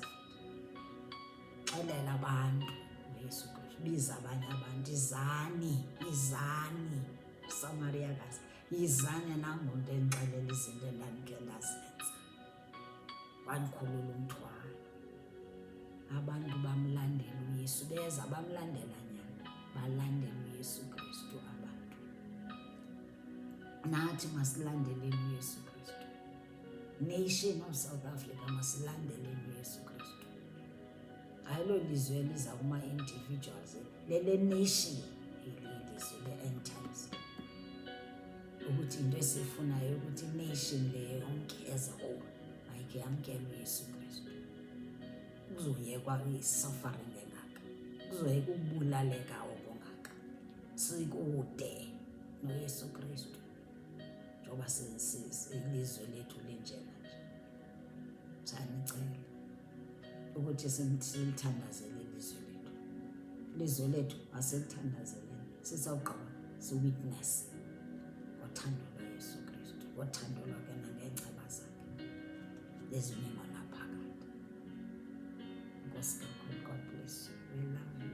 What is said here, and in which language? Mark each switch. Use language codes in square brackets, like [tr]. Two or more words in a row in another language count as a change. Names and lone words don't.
[xh] Xelela abantu uYesu Kristu, biza abanye abantu, izani Samariyakazi, yizani nangonto endixelela izinto endandikhe ndazenza, wandikhulula umthwalo. Abantu bamlandela uYesu, beza bamlandela nyani, balandela uYesu Kristu abantu. Nathi masilandeleni uYesu Kristu. [en] Nation of South Africa [xh] masilandeleni uYesu Kristu. Ayilo lizwe eliza kuma-individuals, lele nation ilizwe le-end times. Ukuthi into esifunayo ukuthi ination le yonke [en] as a whole [xh] mayike yamkele uYesu Kristu. Kuzoyekwa i-suffering engaka, kuzoyeka ukubulaleka okungaka, sikude noYesu Kristu njengoba ilizwe lethu linjena nje. Sanicela ukuthi silithandazele ilizwe lethu asilithandazeleni, sisawugqiba si-witness ngothando lwaYesu Kristu, ngothando lwakhe nangeengceba zakhe ezimnyama naphakade. [en] God bless you. We love